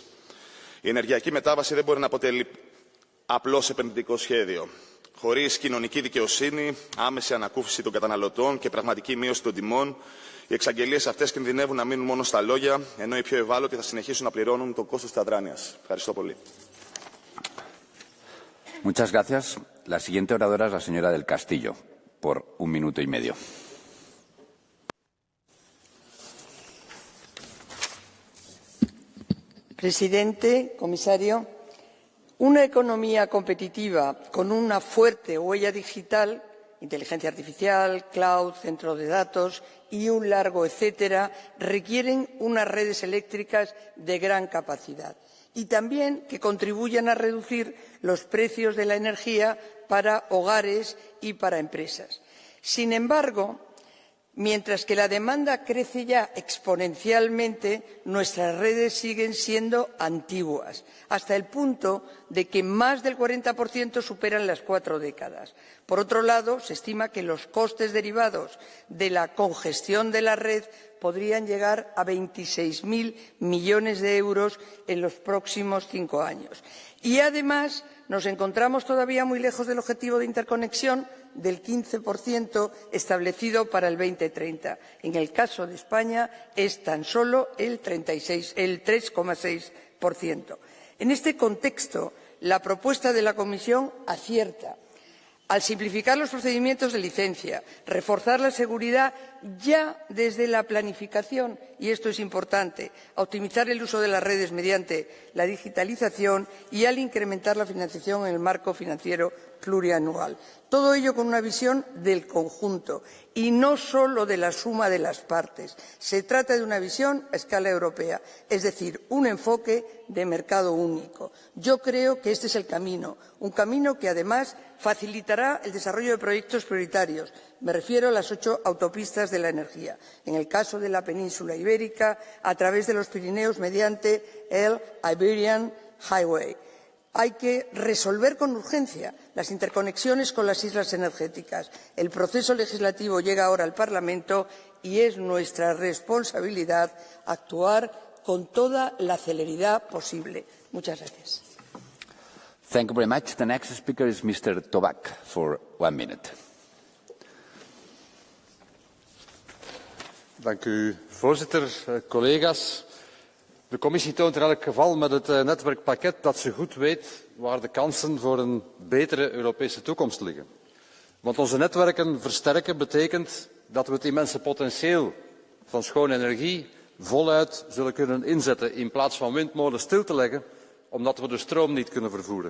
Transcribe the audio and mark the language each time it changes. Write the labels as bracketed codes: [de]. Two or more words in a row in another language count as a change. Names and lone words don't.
[el] Η ενεργειακή μετάβαση δεν μπορεί να αποτελεί απλώς επενδυτικό σχέδιο. Χωρίς κοινωνική δικαιοσύνη, άμεση ανακούφιση των καταναλωτών και πραγματική μείωση των τιμών, οι εξαγγελίες αυτές κινδυνεύουν να μείνουν μόνο στα λόγια, ενώ οι πιο ευάλωτοι θα συνεχίσουν να πληρώνουν το κόστος της αδράνειας. Ευχαριστώ πολύ. [es] Muchas gracias. La siguiente oradora es la señora del Castillo, por 1 minuto y medio. Presidente, comisario, una economía competitiva con una fuerte huella digital, inteligencia artificial, cloud, centro de datos y un largo etcétera, requieren unas redes eléctricas de gran capacidad y también que contribuyan a reducir los precios de la energía para hogares y para empresas. Sin embargo, mientras que la demanda crece ya exponencialmente, nuestras redes siguen siendo antiguas, hasta el punto de que más del 40% superan las 4 décadas. Por otro lado, se estima que los costes derivados de la congestión de la red podrían llegar a 26.000 millones de euros en los próximos 5 años. Y además nos encontramos todavía muy lejos del objetivo de interconexión del 15% establecido para el 2030. En el caso de España es tan solo el 3,6%. En este contexto, la propuesta de la Comisión acierta al simplificar los procedimientos de licencia, reforzar la seguridad ya desde la planificación, y esto es importante, a optimizar el uso de las redes mediante la digitalización y al incrementar la financiación en el marco financiero plurianual. Todo ello con una visión del conjunto y no solo de la suma de las partes. Se trata de una visión a escala europea, es decir, un enfoque de mercado único. Yo creo que este es el camino, un camino que además facilitará el desarrollo de proyectos prioritarios. Me refiero a las 8 autopistas de la energía. En el caso de la península ibérica, a través de los Pirineos mediante el Iberian Highway. Hay que resolver con urgencia las interconexiones con las islas energéticas. El proceso legislativo llega ahora al Parlamento y es nuestra responsabilidad actuar con toda la celeridad posible. Muchas gracias. [en] Thank you very much. The next speaker is Mr. Tobac for 1 minute. [nl] Dank u, voorzitter, collega's. De commissie toont in elk geval met het netwerkpakket dat ze goed weet waar de kansen voor een betere Europese toekomst liggen. Want onze netwerken versterken betekent dat we het immense potentieel van schone energie voluit zullen kunnen inzetten in plaats van windmolens stil te leggen omdat we de stroom niet kunnen vervoeren.